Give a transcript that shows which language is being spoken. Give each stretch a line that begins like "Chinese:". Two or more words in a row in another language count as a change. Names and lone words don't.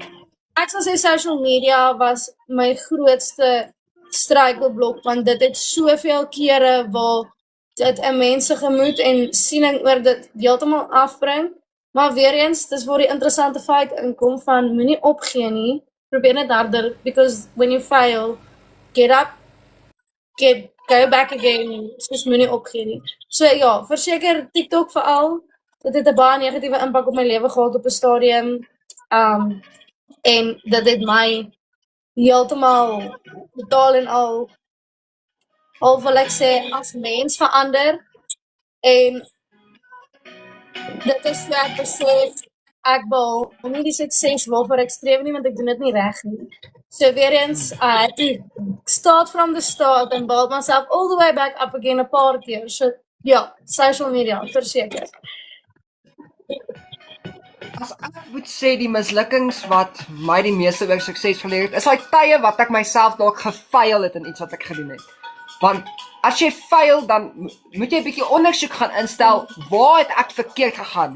Afrikaans: So, Ek sal sê
English: social media
Afrikaans: was my grootste struikelblok, want dit het soveel kere waar dit 'n mens se gemoed en siening oor dit heeltemal afbring. Maar weer eens, dis waar die interessante feit inkom van moenie opgee nie. Probeer net harder,
English: because when you fail, get up, go back again,
Afrikaans: soos moenie opgee nie. So ja, verseker TikTok veral, dit het 'n baie negatiewe impak op my lewe gehad op 'n stadium. En dit het my heeltemal totaal en al wil ek sê as mens verander. En dit is hoe ek besef ek wil nie die sukses waarvoor ek streef nie, want ek doen dit nie reg nie. So weer eens,
English: to start from the start and build myself all the way back up again
Afrikaans: 'n paar keer. So ja,
English: social media,
Afrikaans: verseker. As ek moet sê die mislukkings wat my die meeste oor sukses geleer het, is daai tye wat ek myself dalk gefaal het in iets wat ek gedoen het. Want as jy faal, dan moet jy 'n bietjie ondersoek gaan instel, waar het ek verkeerd gegaan?